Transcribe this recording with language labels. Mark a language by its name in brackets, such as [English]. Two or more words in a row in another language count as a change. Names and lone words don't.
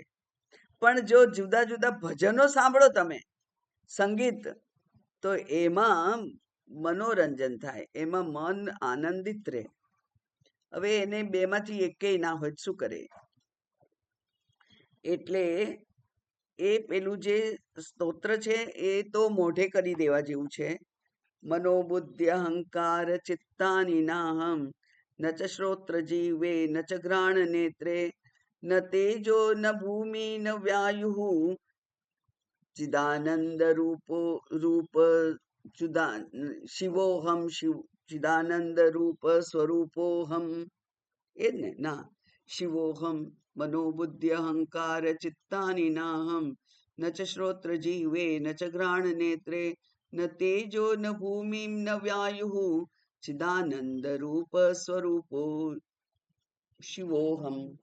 [Gujarati] પણ જો જુદા જુદા ભજનો સાંભળો તમે, સંગીત, તો એમાં મનોરંજન થાય, એમાં મન આનંદિત રહે. હવે એને બેમાંથી એકેય ના હોય શું કરે? એટલે એ પેલું જે સ્તોત્ર છે એ તો મોઢે કરી દેવા જેવું છે, [Sanskrit] मनोबुद्धि अहंकार चित्तानि नाहं न च श्रोत्र जीवे न च घ्राण नेत्रे न तेजो न भूमि न वायुः चिदानंद रूप शिवोहम चिदानंद रूप स्वरूपोहम [Gujarati] એ જ ને [Sanskrit] ना शिवोहम मनोबुद्धि अहंकार चित्तानी नाहम न च श्रोत्र जीवे न च घ्राण नेत्रे न तेजो न भूमि न वायु चिदानंद रूप स्वरूपो शिवोहम.